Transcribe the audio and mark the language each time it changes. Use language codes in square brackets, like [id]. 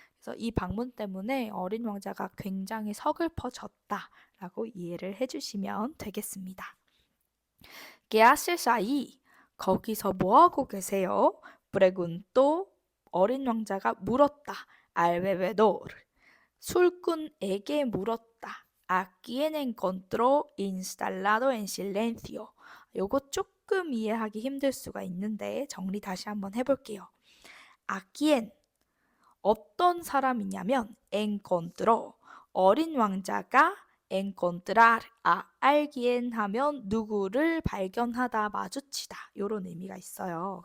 [ko] 그래서 이 방문 때문에 어린 왕자가 굉장히 서글퍼졌다라고 이해를 해주시면 되겠습니다. [es] ¿Qué haces ahí? [ko] 거기서 뭐하고 계세요? [es] preguntó [ko] 어린 왕자가 물었다. [es] al bebedor [ko] 술꾼에게 물었다. [es] ¿A quién encontró instalado en silencio? [ko] 요거 조금 이해하기 힘들 수가 있는데 정리 다시 한번 해볼게요. [es] ¿A quién? [ko] 어떤 사람이냐면 encontró 어린 왕자가 encontrar 알기엔 하면 누구를 발견하다 마주치다 이런 의미가 있어요.